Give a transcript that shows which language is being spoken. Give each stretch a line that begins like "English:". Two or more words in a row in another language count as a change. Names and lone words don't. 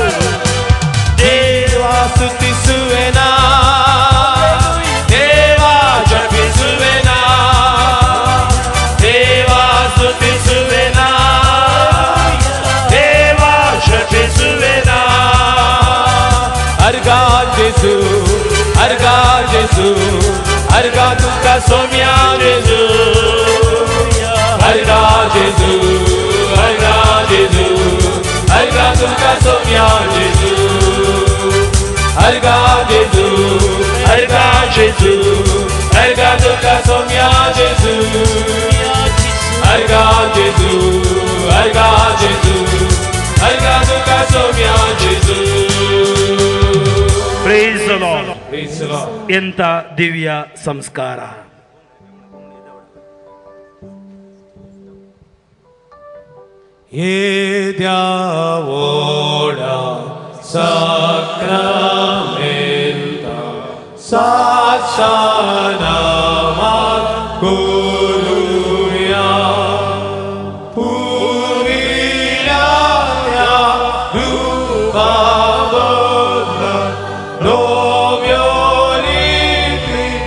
Kannada: ದೇವಾ ಸ್ತುತಿಸುವೆನಾ, ದೇವಾ ಜಪಿಸುವೆನಾ, ದೇವಾ ಸ್ತುತಿಸುವೆನಾ, ದೇವಾ ಜಪಿಸುವೆನಾ.
Konkani: अर्घा जेसू, अर्घा जेसू, अर्घा तुका सोम्या जेसू, अर्घा जेसू, अर्घा जेसू, अर्घा तुका सोम्या जेसू, अर्घा जेसू, अर्घा जेसू, अर्घा तुका सोम्या जेसू, अर्घा जेसू, अर्घा जेसू, अर्घा तुका सोम्या जेसू.
English: Praise the Lord. Praise the Lord.
Kannada: ಎಂಥ ದಿವ್ಯ ಸಂಸ್ಕಾರ. Ora sacramenta sachanama coluria purilia rupavoda novioliti